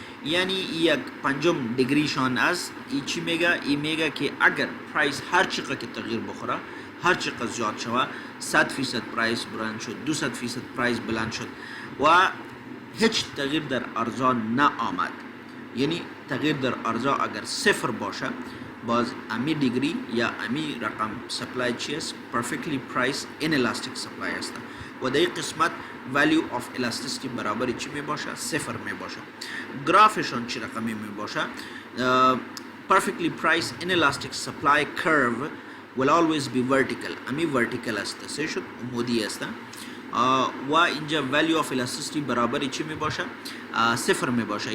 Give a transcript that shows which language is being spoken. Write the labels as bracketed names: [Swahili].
[Persian] یعنی یک پنجم دیگریشان از ای چی میگه؟ ای میگه که اگر پرایس هر چقدر که تغییر بخوره، هر چقدر زیاد شود، 100% پرایس بلند شد، 200% پرایس بلند شد و هیچ تغییر در ارزا نه آمد، یعنی تغییر در ارزا اگر صفر باشه، باز امی دیگری یا امی رقم سپلای چی است؟ [English] perfectly priced inelastic supply [Persian] است و در این قسمت [English] value of elasticity [Persian] برابر چی می باشه؟ صفر می باشه. گرافشان چی رقمی می باشه؟ [English] perfectly priced inelastic supply curve will always be vertical. [Persian] امی vertical است، سه شد عمودی است و اینجا [English] value of elasticity [Persian] برابر چی می باشه؟ صفر می باشه.